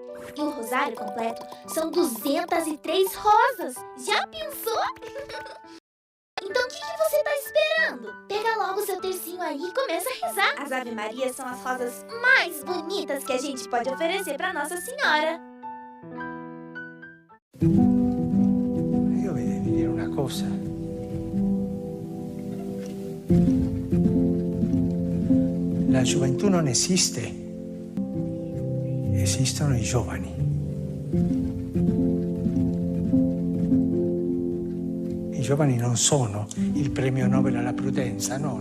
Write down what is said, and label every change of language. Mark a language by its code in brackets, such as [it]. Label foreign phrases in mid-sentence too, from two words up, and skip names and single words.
[pt] E o rosário completo são 203 rosas. Já pensou? Então o que você tá esperando? Pega logo o seu tercinho aí e começa a rezar. As Ave Marias são as rosas mais bonitas que a gente pode oferecer para Nossa Senhora. [it] Io vi dire una cosa. La gioventù non esiste, esistono i giovani. I giovani non sono il premio Nobel alla prudenza, no?